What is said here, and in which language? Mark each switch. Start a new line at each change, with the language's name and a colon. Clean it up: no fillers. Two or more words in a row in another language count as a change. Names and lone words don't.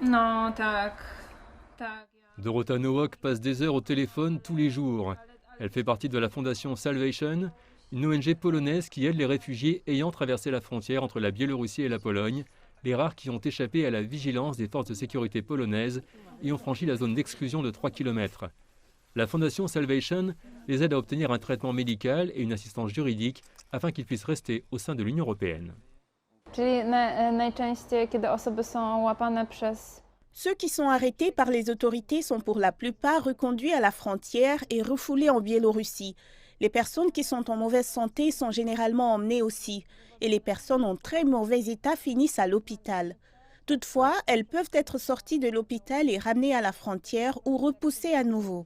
Polish: No, tak, tak.
French: Dorota Nowak passe des heures au téléphone tous les jours. Elle fait partie de la fondation Salvation, une ONG polonaise qui aide les réfugiés ayant traversé la frontière entre la Biélorussie et la Pologne, les rares qui ont échappé à la vigilance des forces de sécurité polonaises et ont franchi la zone d'exclusion de 3 km. La fondation Salvation les aide à obtenir un traitement médical et une assistance juridique afin qu'ils puissent rester au sein de l'Union européenne.
Polish: Czyli najczęściej, kiedy osoby są łapane przez...
French: Ceux qui sont arrêtés par les autorités sont pour la plupart reconduits à la frontière et refoulés en Biélorussie. Les personnes qui sont en mauvaise santé sont généralement emmenées aussi. Et les personnes en très mauvais état finissent à l'hôpital. Toutefois, elles peuvent être sorties de l'hôpital et ramenées à la frontière ou repoussées à nouveau.